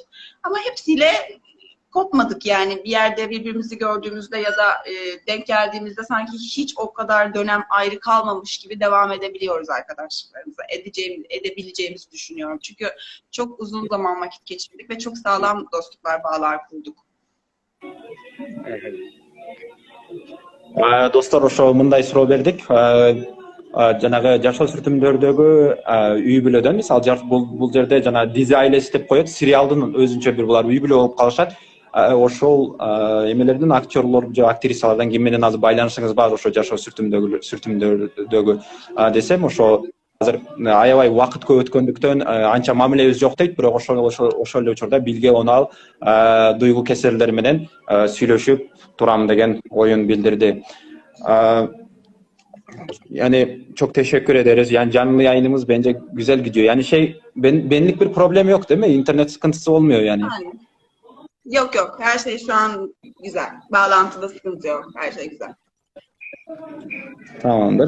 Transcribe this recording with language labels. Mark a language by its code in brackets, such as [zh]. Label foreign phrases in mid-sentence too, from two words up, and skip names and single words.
[tr] Ama hepsiyle kopmadık yani bir yerde birbirimizi gördüğümüzde ya da denk geldiğimizde sanki hiç o kadar dönem ayrı kalmamış gibi devam edebiliyoruz arkadaşlıklarımıza. Edebileceğimizi düşünüyorum. Çünkü çok uzun zaman vakit geçirdik ve çok sağlam dostluklar, bağlar kurduk. [ky] Dostlar, ошо мындай суроо бердик. Жанагы жашоо сүртүмдөрдөгү үй бүлөдөн, мисалы бул жерде жана [tr] dizi ailesi [ky] деп коет, сериалдын өзүнчө бир булар үй бүлө болуп калышат. Ошол эмелердин актерлор же актрисалардан ким менен азыр байланышыңыз бар ошо жашоо сүртүмдөрдөгү десем, ошо азыр аябай убакыт көп өткөндүктөн анча мамилебиз жок дейт, бирок ошол эле учурда Билге Онал, Duygu Keserler менен сүйлөшүп турам деген оюн билдирди. [tr] Yani çok teşekkür ederiz. Yani canlı yayınımız bence güzel gidiyor. Yani benlik bir problem yok değil mi? İnternet sıkıntısı olmuyor yani. Aynen. Yok. Her şey şu an güzel. Bağlantıda sıkıntı yok. Her şey güzel. Tamamdır.